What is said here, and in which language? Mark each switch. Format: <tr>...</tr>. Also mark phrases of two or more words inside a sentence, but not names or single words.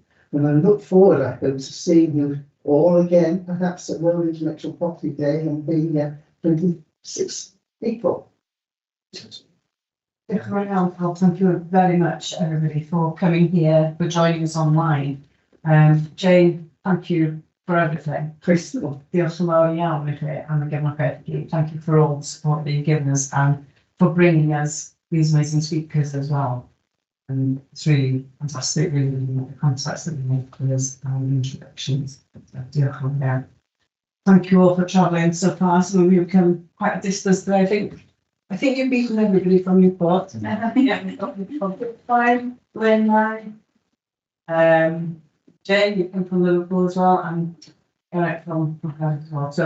<en>And I look forward, I hope, to seeing you all again, perhaps at World Intellectual Property Day on the 26th April. Well, thank you very much, everybody, for coming here, for joining us online. Jane, thank you for everything. Crystal,</en> <cy>diolch yn fawr iawn i chi am y gefnogaeth i gyd.</cy> <en>Thank you for all the support that you've given us and for bringing us these amazing speakers as well. And it's really fantastic, really, the contacts that we make with us and the introductions.</en> <cy>Diolch yn fawr.</cy> <en>Thank you all for travelling so far. So we've come quite a distance today. I think you've beaten everybody from Newport. Fine, Glen, Jane, you come from Liverpool as well, and Eric from Cardiff as well.</en>